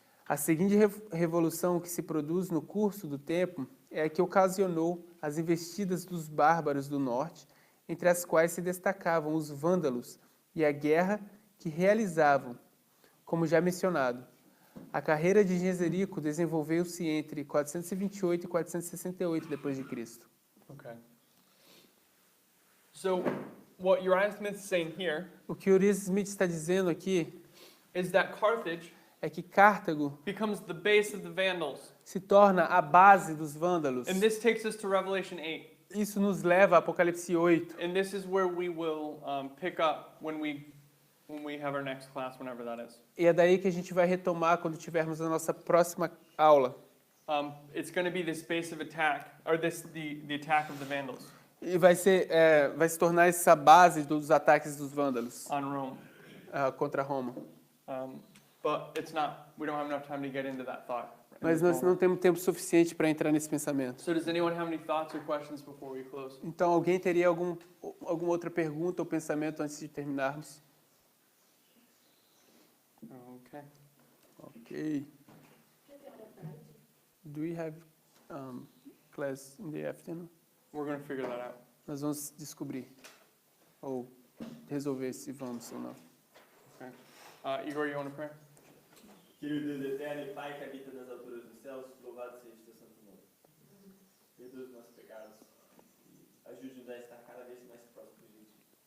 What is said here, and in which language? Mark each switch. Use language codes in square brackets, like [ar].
[pt] A seguinte revolução que se produz no curso do tempo é a que ocasionou as investidas dos bárbaros do norte, entre as quais se destacavam os vândalos e a guerra que realizavam, como já mencionado. A carreira de Genserico desenvolveu-se entre 428 e 468 depois de Cristo. [en] Okay. So, what Uriah Smith is saying here [pt] O que Uriah Smith está dizendo aqui [en] is that Carthage [pt] é que Cartago [en] becomes the base of the Vandals. [pt] se torna a base dos vândalos. [en] And this takes us to Revelation 8. [pt] Isso nos leva a Apocalipse 8. [en] And this is where we will pick up when we have our next class, whenever that is. [pt] E é daí que a gente vai retomar quando tivermos a nossa próxima aula. [en] It's going to be this base of attack, or the attack of the Vandals [pt] E vai se tornar essa base dos ataques dos vândalos [en] on Rome. [pt] Contra Roma. [en] But it's not. We don't have enough time to get into that thought. [pt] Mas nós não temos tempo suficiente para entrar nesse pensamento. [en] So does anyone have any thoughts or questions before we close? [pt] Então, alguém teria alguma outra pergunta ou pensamento antes de terminarmos? [en] Okay. [pt] Ok. [en] Do we have class in the afternoon? We're going to figure that out. [pt] Nós vamos descobrir ou resolver se vamos ou não. [en] Okay. Igor, you want to pray? [pt] Querido Deus eterno e Pai que habita nas alturas dos céus, louvado seja o teu santo nome. Perdoa os nossos pecados e ajude-nos a estar cada vez mais próximos de ti.